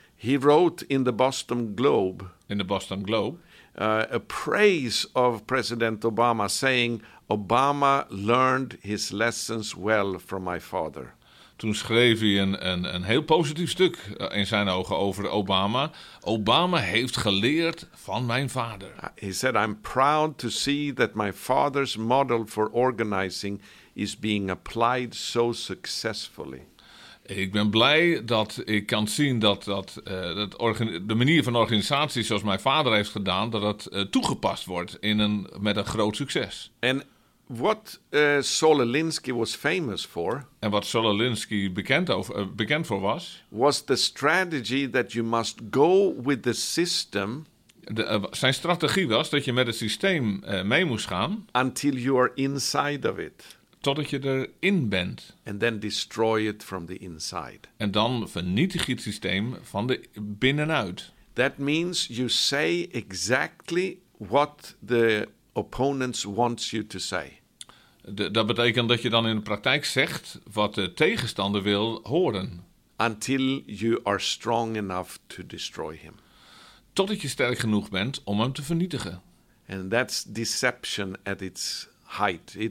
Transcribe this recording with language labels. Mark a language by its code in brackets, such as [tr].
[en] He wrote in the Boston Globe. In the Boston Globe. A praise of President Obama saying, Obama learned his lessons well from my father. [nl] Toen schreef hij een heel positief stuk in zijn ogen over Obama. Obama heeft geleerd van mijn vader. [en] He said, I'm proud to see that my father's model for organizing is being applied so successfully. [nl] Ik ben blij dat ik kan zien dat de manier van organisatie zoals mijn vader heeft gedaan, dat dat toegepast wordt met een groot succes. [en] En what Saul Alinsky was famous for. [nl] En wat Saul Alinsky bekend voor was. [en] Was the strategy that you must go with the system. [nl] Zijn strategie was dat je met het systeem mee moest gaan. [en] Until you are inside of it. [nl] Totdat je erin bent. [en] And then destroy it from the inside. [nl] En dan vernietig je het systeem van de binnenuit. [en] That means you say exactly what the opponents wants you to say. [nl] Dat betekent dat je dan in de praktijk zegt wat de tegenstander wil horen. [en] Until you are strong enough to destroy him. [nl] Totdat je sterk genoeg bent om hem te vernietigen. [en] And that's deception at its height.